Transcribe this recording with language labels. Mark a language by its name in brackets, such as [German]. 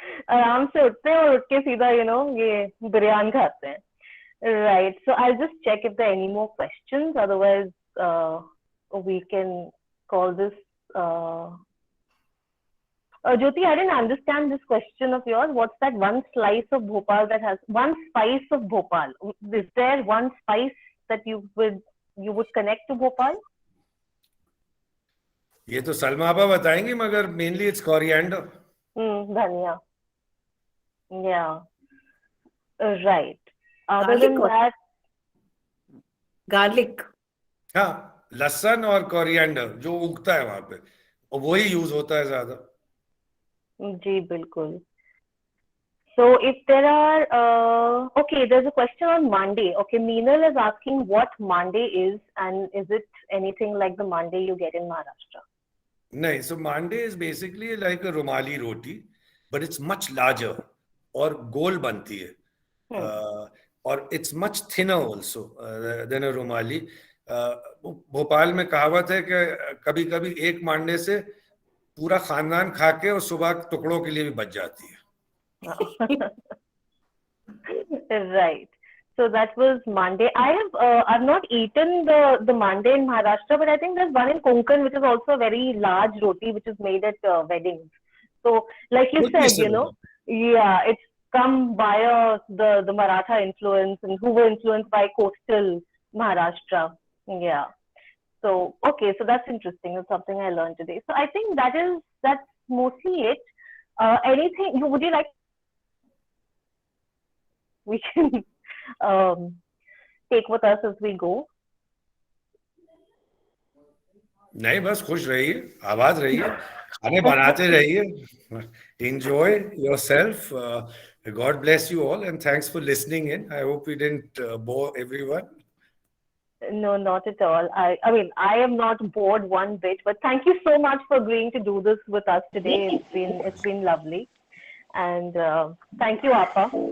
[Hindi] आराम से उठते हैं और उठ के सीधा ये बिरयानी खाते हैं. [English] Right. So I'll just check if there are any more questions. Otherwise, we can call this. Jyoti, I didn't understand this question of yours. What's that one slice of Bhopal that has one spice of Bhopal? Is there one spice that you would connect to Bhopal? [Hindi] ये तो सलमा आपा बताएंगे, मगर [English] Mainly it's coriander. Dhania. Yeah. Right. Other Garlic than or- that, Garlic. [Hindi] हाँ, लहसुन और coriander जो उगता है वहां पे, और वही यूज होता है ज्यादा. जी बिल्कुल. [English] So if there are, okay, there's a question on mande. Okay, Meenal is asking what mande is, and is it anything like the mande you get in Maharashtra? नहीं, so mande is basically like a rumali roti, but it's much larger [Hindi] और गोल बनती है. [English] और it's much thinner also than a rumali. [Hindi] भोपाल में कहावत है कि कभी कभी एक मांडे से पूरा खानदान खा के और सुबह टुकड़ों के लिए भी बच जाती है. [English] Right. So that was mande. I've not eaten the mande in Maharashtra, but I think there's one in Konkan which is also a very large roti which is made at weddings. So like you Could be said, similar. yeah, it's come via the Maratha influence, and who were influenced by coastal Maharashtra. Yeah. So okay, so that's interesting. That's something I learned today. So I think that's mostly it. Anything would you like? We can take with us as we go. [Hindi] नहीं, बस खुश रहिए, आबाद रहिए, खाने बनाते रहिए. [English] Enjoy yourself. God bless you all, and thanks for listening in. I hope we didn't bore everyone. No, not at all. I mean, I am not bored one bit, but thank you so much for agreeing to do this with us today. It's been lovely, and thank you, Appa.